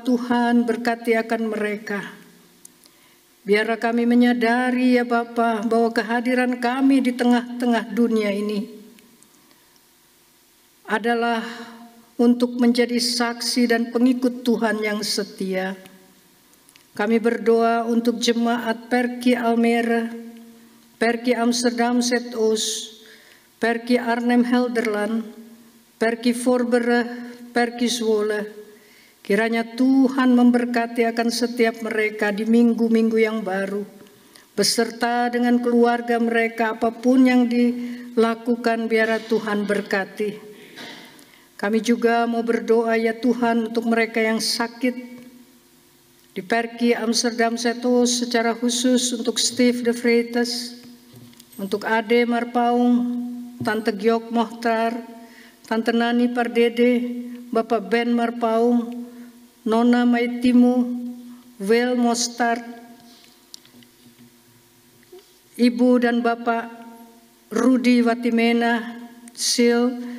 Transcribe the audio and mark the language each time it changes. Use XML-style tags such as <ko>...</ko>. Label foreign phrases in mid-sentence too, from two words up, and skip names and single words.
<id>Tuhan berkati akan mereka. Biarlah kami menyadari ya Bapa bahwa kehadiran kami di tengah-tengah dunia ini adalah untuk menjadi saksi dan pengikut Tuhan yang setia. Kami berdoa untuk jemaat Perki Almere, Perki Amsterdam Zuidoost, Perki Arnhem Helderland, Perki Voorburg, Perki Zwolle. Kiranya Tuhan memberkati akan setiap mereka di minggu-minggu yang baru, beserta dengan keluarga mereka. Apapun yang dilakukan, biarlah Tuhan berkati. Kami juga mau berdoa ya Tuhan untuk mereka yang sakit di Perki Amsterdam Zuidoost, secara khusus untuk Steve de Vreites, untuk Ade Marpaung, Tante Giok Mohtar, Tante Nani Pardede, Bapak Ben Marpaung, Nona Maitimu, Wel Mostart, Ibu dan Bapak Rudi Watimena, Sil,</id>